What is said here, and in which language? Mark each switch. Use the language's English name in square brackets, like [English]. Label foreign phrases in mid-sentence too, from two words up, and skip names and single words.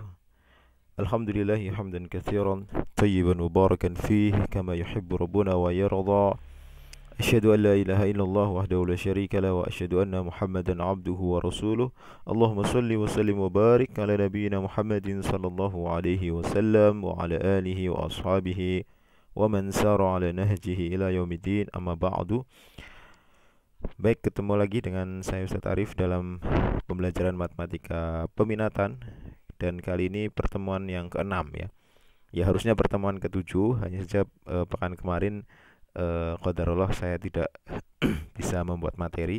[Arabic] الحمد لله حمدا كثيرا طيبا مباركا فيه كما يحب ربنا ويرضى. أشهد أن لا إله إلا الله وحده لا شريك له وأشهد أن محمدا عبده ورسوله. اللهم صل وسلم وبارك على نبينا محمد صلى الله عليه وسلم وعلى آله وأصحابه ومن سار على نهجه إلى يوم الدين. أما بعد. [Indonesian] Baik, ketemu lagi dengan saya Ustaz Arif dalam pembelajaran matematika peminatan, dan kali ini pertemuan yang keenam ya. Ya harusnya pertemuan ketujuh, hanya saja pekan kemarin qadarullah saya tidak bisa membuat materi.